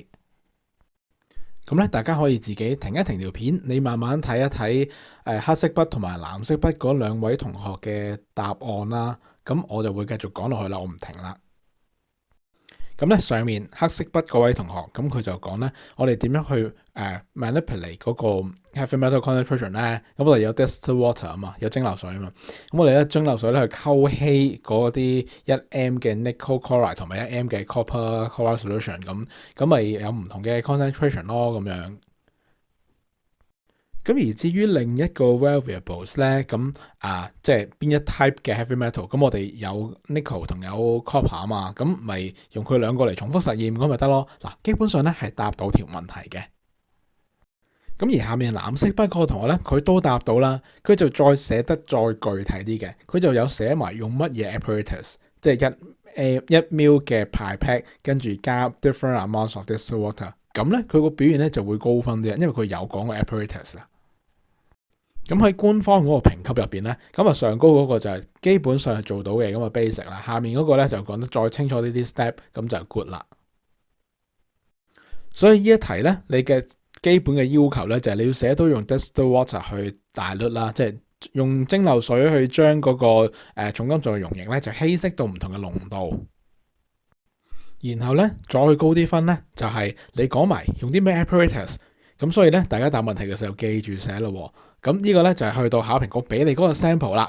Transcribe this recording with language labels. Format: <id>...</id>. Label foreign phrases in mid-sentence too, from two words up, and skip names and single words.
<yue>咁咧，大家可以自己停一停條片，你慢慢睇一睇黑色筆同埋藍色筆嗰兩位同學嘅答案啦。咁我就會繼續講落去啦，我唔停啦。咁咧，上面黑色筆嗰位同學，咁佢就講咧，我哋點樣去manipulate 嗰個</yue> <en>heavy metal concentration</en> <yue>咧？咁我哋有</yue> <en>distilled water</en> <yue>啊嘛，有蒸餾水啊嘛。咁我哋咧蒸餾水咧去溝稀嗰啲1m 嘅</yue> <en>nickel chloride</en> <yue>同埋1m 嘅</yue> <en>copper chloride solution，</en> <yue>咁咪有唔同嘅 concentration 咯，咁樣。咁而至於另一個 variables 咧，咁即係邊一 type 嘅</yue> <en>heavy metal，</en> <yue>咁我哋有 nickel 同有 copper 啊嘛，咁咪用佢兩個嚟重複實驗咁咪得咯。嗱，基本上咧係答到條問題嘅。咁而下面藍色筆嗰個同學咧，佢都答到啦，佢就再寫得再具體啲嘅，佢就有寫埋用乜嘢 apparatus，即係1 ml 嘅 pipette，跟住加</yue> <en>different amounts of distilled water，</en> <yue>咁咧佢個表現咧就會高分啲，因為佢有講個 apparatus 啦。咁喺官方嗰個評級入邊咧，咁啊上高嗰個就係基本上係做到嘅咁嘅 basic 啦，下面嗰個咧就講得再清楚呢啲 step，咁就 good 啦。所以呢一題咧，你嘅基本嘅要求咧就係你要寫到用</yue> <en>distilled water</en> <yue>去dilute啦，即係用蒸餾水去將嗰個重金屬嘅溶液咧就稀釋到唔同嘅濃度。然後咧再去高啲分咧，就係你講埋用啲咩 apparatus。咁所以咧，大家答問題嘅時候記住寫咯。咁呢個咧就係去到考評局俾你嗰個 sample 啦。</yue>